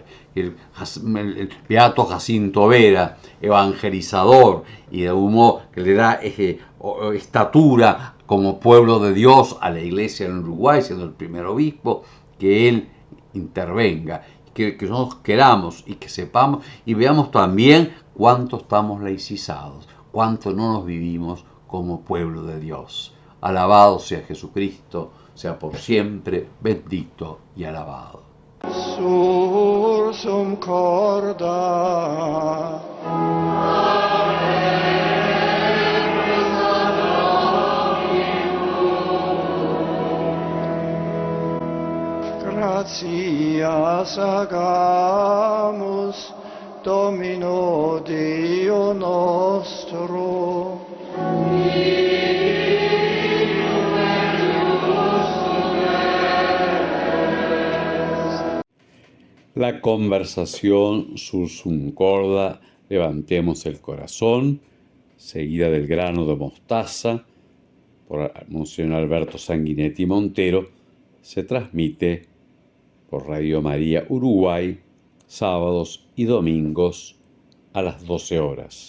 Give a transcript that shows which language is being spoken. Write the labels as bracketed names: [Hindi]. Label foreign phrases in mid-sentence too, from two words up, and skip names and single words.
[Spanish] El beato Jacinto Vera, evangelizador y de un modo que le da estatura como pueblo de Dios a la iglesia en Uruguay, siendo el primer obispo, que él intervenga, que nosotros queramos y que sepamos y veamos también cuánto estamos laicizados, cuánto no nos vivimos como pueblo de Dios. Alabado sea Jesucristo, sea por siempre bendito y alabado. [Latin] Sursum corda. Gratias agamus Domino Deo nostro. [Spanish] La conversación [Latin] sursum corda, [Spanish] levantemos el corazón, seguida del grano de mostaza, por Monseñor Alberto Sanguinetti Montero, se transmite por Radio María Uruguay, sábados y domingos a las 12 horas.